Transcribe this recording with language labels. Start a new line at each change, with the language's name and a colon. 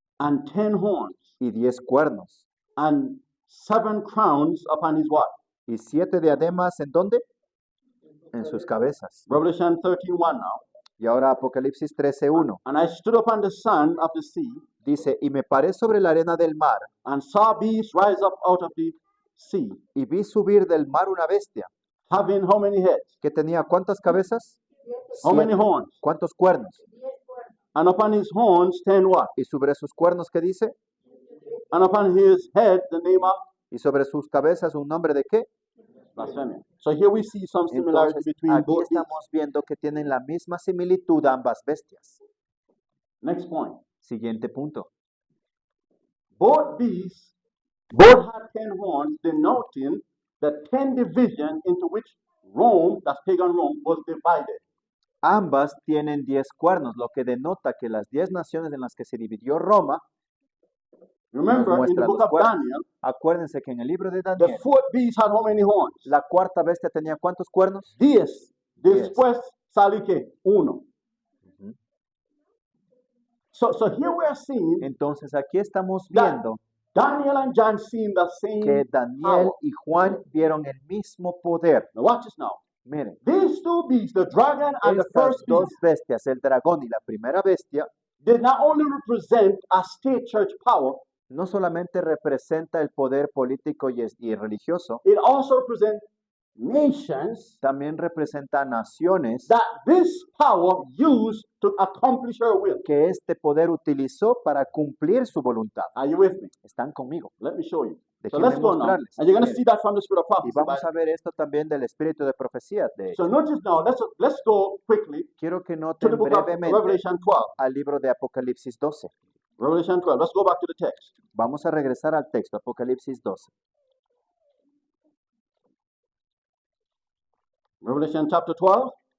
English: and 10 horns,
Spanish: y 10 cuernos,
English: and 7 crowns upon his what?
Spanish: y 7 diademas, ¿en dónde? En sus cabezas.
English: Revelation 13:1 now.
Spanish: Y ahora Apocalipsis 13:1
English: And I stood upon the sand of the sea,
Spanish: dice, y me paré sobre la arena del mar,
English: and saw beasts rise up out of the sea,
Spanish: y vi subir del mar una bestia,
English: having how many heads?
Spanish: que tenía ¿cuántas cabezas?
English: How many 7. horns?
Spanish: ¿Cuántos cuernos?
English: And upon his horns 10 what?
Spanish: Y sobre sus cuernos, ¿qué dice?
English: And upon his head the name of
Spanish: Y sobre sus cabezas, ¿un nombre de qué?
English: blasphemy. So here we see some similarity
Spanish: Entonces,
English: between
Spanish: aquí
English: both beasts.
Spanish: estamos viendo que tienen la misma similitud ambas bestias.
English: Next point.
Spanish: Siguiente punto.
English: Both beasts, both had 10 horns, denoting the 10 division into which Rome, that's pagan Rome, was divided.
Spanish: Ambas tienen 10 cuernos, lo que denota que las 10 naciones en las que se dividió Roma,
English: Remember, in the
Spanish: muestra
English: book
Spanish: los
English: of
Spanish: cuernos.
English: Daniel,
Spanish: Acuérdense que en el libro de
English: the
Spanish: Daniel,
English: fourth beast had how many horns?
Spanish: la cuarta bestia tenía ¿cuántos cuernos?
English: 10.
Spanish: 10. Después sale que 1. Ujú.
English: So here we are seeing
Spanish: Entonces aquí estamos
English: that
Spanish: viendo
English: Daniel and John seeing the same
Spanish: que Daniel
English: power.
Spanish: y Juan vieron el mismo poder.
English: Now watch this now.
Spanish: Miren,
English: These two beasts, the dragon and the
Spanish: estas
English: first
Spanish: dos
English: beast,
Spanish: bestias, el dragón y la primera bestia,
English: did not only represent a state church power,
Spanish: no solamente representa el poder político y religioso,
English: it also represents nations
Spanish: también representa naciones
English: that this power used to accomplish her will.
Spanish: que este poder utilizó para cumplir su voluntad.
English: Are you with me?
Spanish: Están conmigo.
English: Let me show you. So
Spanish: Déjenme
English: let's go now.
Spanish: mostrarles.
English: And you're going to
Spanish: Miren,
English: see that from the spirit of
Spanish: y
English: prophecy.
Spanish: vamos a ver esto también del espíritu de profecía. De
English: So notice now, let's go quickly
Spanish: quiero que
English: to
Spanish: noten
English: the book of
Spanish: brevemente
English: Revelation 12.
Spanish: al libro de Apocalipsis 12.
English: Revelation 12. Let's go back to the text.
Spanish: Vamos a regresar al texto, Apocalipsis 12.
English: Revelation chapter 12.